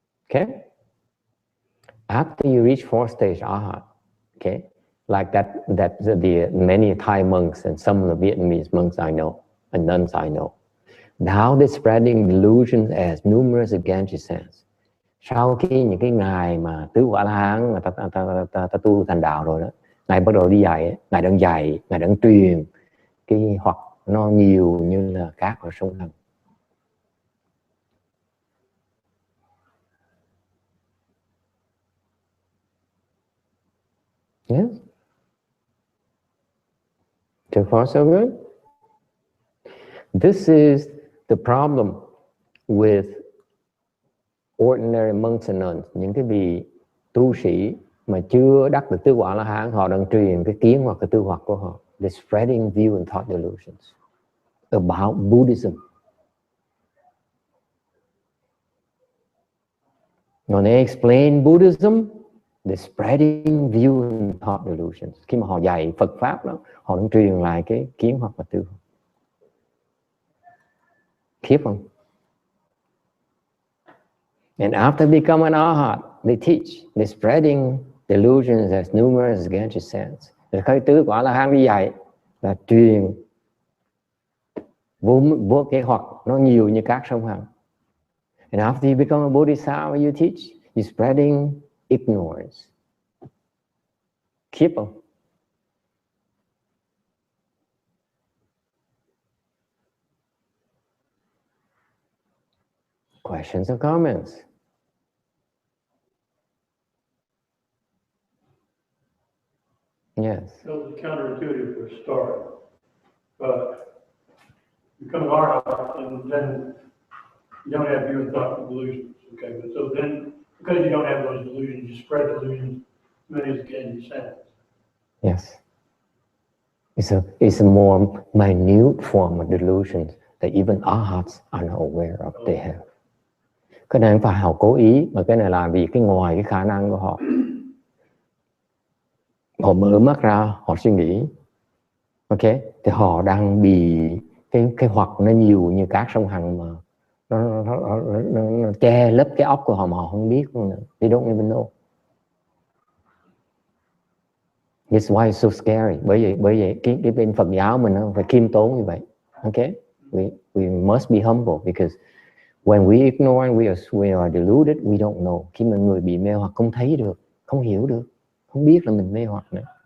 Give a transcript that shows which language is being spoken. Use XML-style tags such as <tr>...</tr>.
<en>Okay? After you reach 4th stage arhat, okay, like the many Thai monks and some of the Vietnamese monks I know and nuns I know, now they're spreading delusions as numerous as Ganges sands.</en> <vi>Sau khi những cái ngài mà tứ quả La Hán mà ta tu thành đạo rồi đó, ngài bắt đầu đi dạy, ngài đang truyền cái hoặc nó nhiều như là cát ở sông Hằng.</vi> <en>Yes. So far, so good. This is the problem with ordinary monks and nuns.</en> <vi>Những cái vị tu sĩ mà chưa đắc được tứ quả La Hán, họ đang truyền cái kiến hoặc cái tư hoặc của họ.</vi> <en>They're spreading view and thought delusions about Buddhism. When they explain Buddhism, they're spreading view and thought delusions.</en> <vi>Khi mà họ dạy Phật Pháp đó, họ đang truyền lại cái kiến hoặc là tư. Khiếp không?</vi> <en>And after become an arhat, they teach. They're spreading delusions as numerous as Ganges sands.</en> <vi>Rồi cái tứ quả La Hán đi dạy là truyền vô cái hoặc nó nhiều như các sông Hằng.</vi> <en>And after you become a bodhisattva, you teach. You're spreading ignorance.</en> <vi>Khiếp không?</vi> <en>Questions or comments? Yes. So it's counterintuitive for a start, but you become an arhat, and then you don't have view and thought delusions. Okay, but so then because you don't have those delusions, you spread delusions, many as Ganges sands. Yes. It's a more minute form of delusions that even arhats are not aware of they have.</en> <vi>Cái này không phải họ cố ý, mà cái này là vì cái ngoài cái khả năng của họ. Họ mở mắt ra, họ suy nghĩ. Ok, thì họ đang bị cái hoặc nó nhiều như các sông Hằng mà nó che lấp cái óc của họ mà họ không biết luôn.</vi> <en>They don't even know. That's why it's so scary.</en> <vi>Bởi vậy cái bên Phật giáo mình nó phải khiêm tốn như vậy. Ok.</vi> <en>We must be humble because when we ignore and we are deluded, we don't know.</en> <vi>Khi mà người bị mê hoặc không thấy được, không hiểu được, không biết là mình mê hoặc nữa.</vi>